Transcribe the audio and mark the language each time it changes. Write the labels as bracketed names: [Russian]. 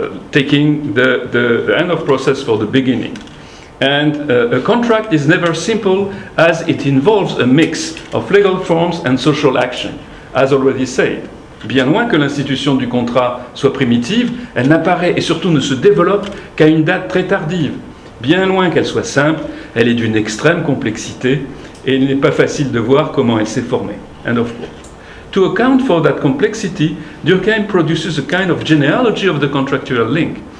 [English] Taking the end of process for the beginning. And a contract is never simple as it involves a mix of legal forms and social action, as already said. [French] Bien loin que l'institution du contrat soit primitive, elle n'apparaît et surtout ne se développe qu'à une date très tardive. Bien loin qu'elle soit simple, elle est d'une extrême complexité et il n'est pas facile de voir comment elle s'est formée. [English] And of course, to account for that complexity, Durkheim produces a kind of genealogy of the contractual link.